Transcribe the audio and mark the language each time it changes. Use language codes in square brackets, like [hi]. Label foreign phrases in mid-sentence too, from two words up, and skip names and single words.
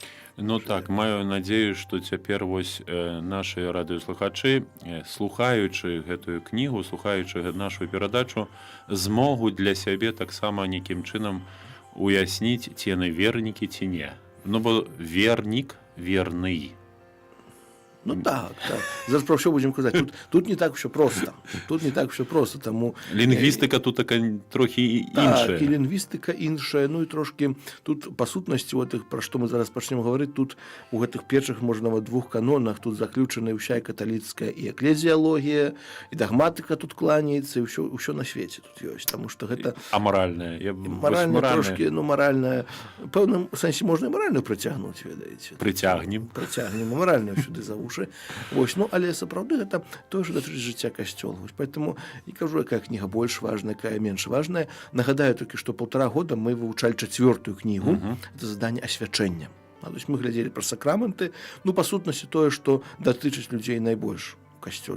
[be] Ну так, маю надзею, што цяпер вось нашы радыёслухачы, слухаючы гэтую кнігу, слухаючы нашу перадачу, змогуць для сябе таксама нейкім чынам уясніць, ці яны вернікі, ці не. Ну, бо вернік верны. Ну так. [uk] Зараз про що будемо казати. Тут не так все просто. Тому лінгвістика тут така трохи інша. Так, і лінгвістика інша, і трошки тут по сутності, про що ми зараз почнемо говорити, тут у гэтых перших, можна, 2 канонах тут заключена вся і католицька, і еклезіологія, і догматика тут кланяється, і все на світі тут є. Тому що гэта... А моральне? Моральне трошки, моральне, в певному сенсі можна і моральне притягнути, ведаєте. Притягнем, моральне сюди за уші. [be] Вось, але сапраўды гэта тое, што датычыць жыцця касцёла. Поэтому не кажу, якая кніга больш важная, якая менш важная. Нагадаю толькі, што 1,5 года мы вывучалі 4-ю кнігу. Это заданне асвячэння. [ru] То есть [be] мы глядзелі пра сакрамэнты. Па сутнасці тое, што датычыць людзей найбольш у касцёле.